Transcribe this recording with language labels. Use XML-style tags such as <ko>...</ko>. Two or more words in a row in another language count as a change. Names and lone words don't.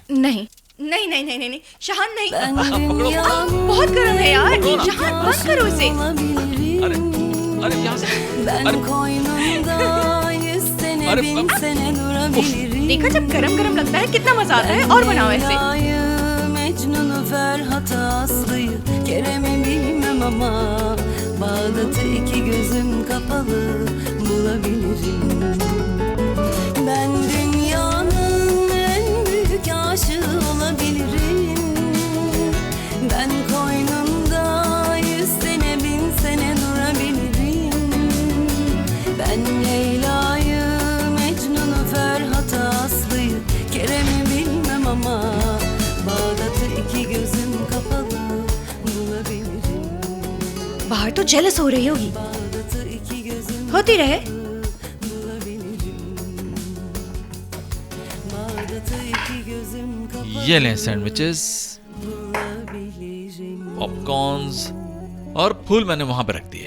<hi>नहीं शाहान नहीं। बहुत गर्म है यार। शाहान बंद करो इसे। अरे क्या से? देखा जब गरम गरम लगता है कितना मजा आता है। और बनाओ ऐसे।</hi> <tr>Bağdat'ı iki gözüm kapalı bulabilirim. Ben dünyanın en büyük aşığı olabilirim. Ben koynunda 100 sene 1000 sene durabilirim. Ben Leyla'yı, Mecnun'u, Ferhat'ı, Aslı'yı, Kerem'i bilmem ama Bağdat'ı iki gözüm kapalı bulabilirim.</tr> <hi>बाहर तो जेलस हो रही होगी। होती रहे। ये लें सैंडविचेस, पॉपकॉर्न्स और फूल मैंने वहां पे रख दिए।</hi>